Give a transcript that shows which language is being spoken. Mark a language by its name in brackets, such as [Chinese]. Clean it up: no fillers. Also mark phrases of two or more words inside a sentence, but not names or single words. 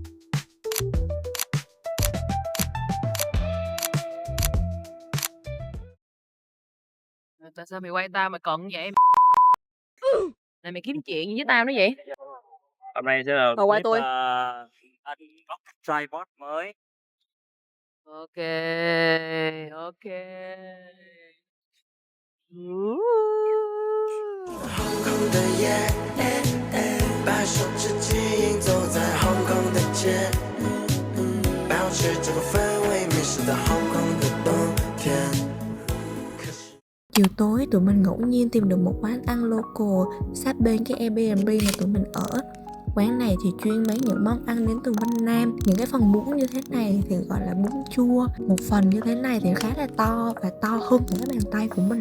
[Vietnamese] Tại sao mày quay tao mà cận vậy? Này mày kiếm chuyện gì với tao nữa vậy? Hôm nay sẽ là Còn quay clip, tôi. anh bóc tripod mới. [English] Ok, ok. [Chinese] 空的夜，把手指紧营走在香港的街，保持这个氛围，迷失在香港的冬天。 [Vietnamese] Chiều tối tụi mình ngẫu nhiên tìm được một quán ăn local sát bên cái Airbnb mà tụi mình ở. Quán này thì chuyên bán những món ăn đến từ Vân Nam. Những cái phần bún như thế này thì gọi là bún chua. Một phần như thế này thì khá là to và to hơn những cái bàn tay của mình.